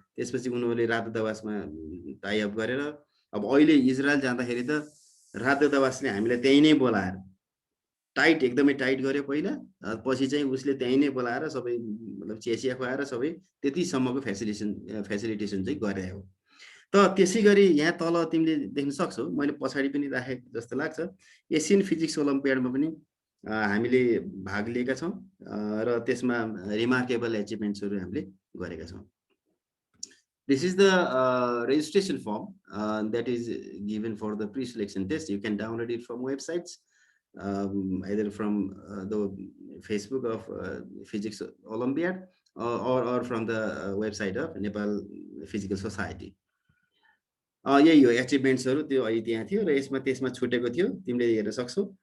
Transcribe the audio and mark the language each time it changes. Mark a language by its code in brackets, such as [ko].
[ne] त्यसपछि उनीहरूले रातदूतावासमा टाइअप गरेर, अब अहिले इजरायल जाँदाखेरि त रातदूतावासले हामीलाई त्यहीँ नै बोलाएर टाइट एकदमै टाइट गर्यो पहिला, पछि चाहिँ उसले त्यहीँ नै बोलाएर सबै मतलब चिया खुवाएर सबै त्यतिसम्मको फेसिलिटेसन चाहिँ गरायो। त त्यसै गरी यहाँ तल तिमीले देख्न सक्छौ, मैले पछाडि पनि राखेको जस्तो लाग्छ, एसियन फिजिक्स ओलम्पियाडमा पनि हामीले भाग लिएका छौँ र त्यसमा रिमार्केबल एचिभमेन्ट्सहरू हामीले गरेका छौँ। [en] This is the registration form that is given for the pre-selection test. You can download it from websites, either from the Facebook of Physics Olympiad or from the website of Nepal Physical Society. [ne] यही हो एचिभमेन्ट्सहरू, त्यो अहिले त्यहाँ थियो र त्यसमा छुटेको थियो, तिमीले हेर्न सक्छौ।